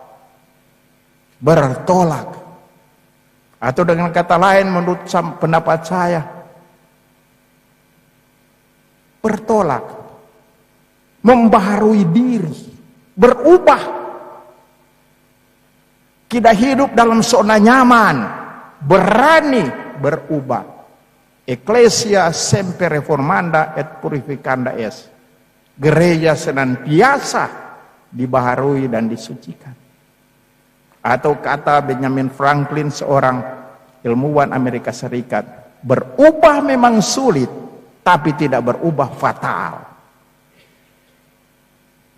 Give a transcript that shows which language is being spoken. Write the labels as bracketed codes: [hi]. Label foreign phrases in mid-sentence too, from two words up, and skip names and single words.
[id] Atau dengan kata lain menurut pendapat saya, bertolak, membaharui diri, berubah. Tidak hidup dalam zona nyaman, berani berubah. [la] Ecclesia semper reformanda et purificanda est. [id] Gereja senantiasa dibaharui dan disucikan. Atau kata Benjamin Franklin, seorang ilmuwan Amerika Serikat, berubah memang sulit, tapi tidak berubah fatal.